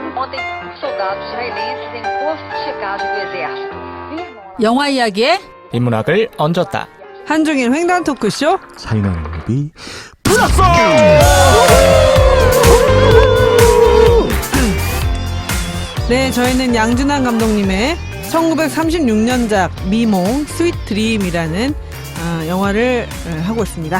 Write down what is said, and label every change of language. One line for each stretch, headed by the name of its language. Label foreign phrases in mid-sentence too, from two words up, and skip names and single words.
Portuguese: Ontem, soldados israelenses em posto de checagem do exército.
Korean: 영화 이야기에 인문학을 얹었다. 한중인 횡단 토크쇼. 차이나는 무비 플러스. 네, 저희는 양준환 감독님의 1936년작 미몽 스윗 드림이라는 영화를 하고 있습니다.